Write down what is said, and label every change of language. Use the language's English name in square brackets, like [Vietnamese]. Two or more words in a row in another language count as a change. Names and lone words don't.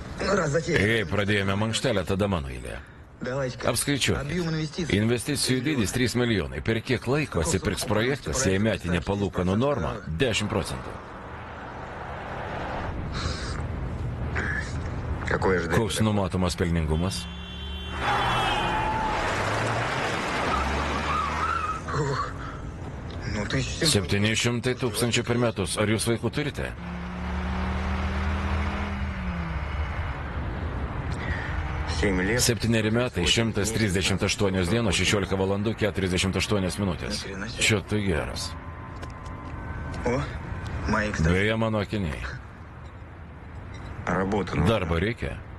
[Russian] Раз затея. [Lithuanian] Jei pradėjome mankštelę, tada mano eilė. [Russian] Давайте-ка. [Lithuanian] Apskaičiuokit. [Russian] Объем инвестиций. [Lithuanian] Investicijų dydis 3 milijonai. Per kiek laiko atsipirks projektas, jei metinė palūkanų norma 10 procentų? [Russian] Какой ожидать? [Lithuanian] Koks numatomas pelningumas? [Russian] Ну, 1700. [Lithuanian] 700 tūkstančių per metus. Ar jūs vaikų turite? [Russian] 7 лет. [Lithuanian] 7 metai, 138 dienos, 16 valandų, 48 minutės. Čia tai geras. [Russian] О, мои, кстати. [Lithuanian] Beje, mano akiniai. [Russian] Работа. Ну, [Lithuanian] Darbo reikia.